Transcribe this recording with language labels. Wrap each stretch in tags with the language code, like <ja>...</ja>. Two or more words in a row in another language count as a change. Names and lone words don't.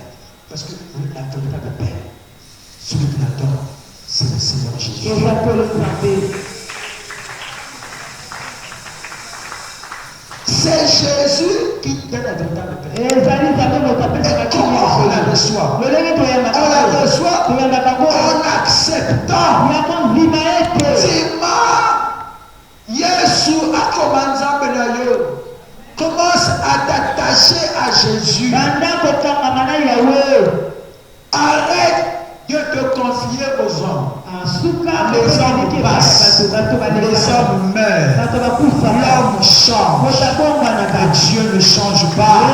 <fr>Parce que vous n'attendez pas de paix. Celui qui l'attend, c'est le Seigneur Jésus. C'est Jésus qui donne la véritable paix. Et comment on la reçoit? On la reçoit en acceptant.</fr> <ln>Yesu akomanza benayo.</ln> <fr>Commence à t'attacher à Jésus. Arrête de te le confier aux hommes.</fr> <ln>asuka</ln> <fr>Les hommes passent, les hommes meurent, l'homme change, mais Dieu ne change pas.</fr>